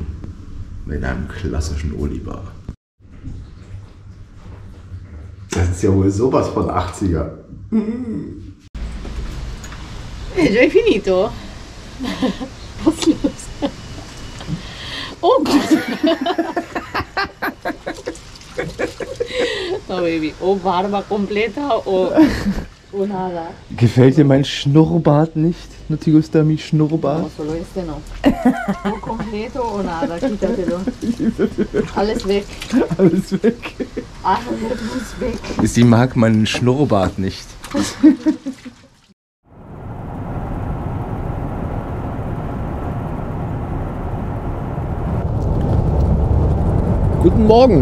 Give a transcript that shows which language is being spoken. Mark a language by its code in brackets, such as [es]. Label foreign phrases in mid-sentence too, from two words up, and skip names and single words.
[de] Mit einem klassischen Olibar. Das ist ja wohl sowas von 80er. [it] Già hai finito? [de] Was ist los? Oh Gott! [es] No baby, o barba completa o nada. [de] Gefällt dir mein Schnurrbart nicht? [es] ¿No te gusta mi Schnurrbart? No, solo este no. O completo o nada, quítatelo. [de] Alles weg. Alles weg. Alles weg. Sie mag meinen Schnurrbart nicht. Guten Morgen.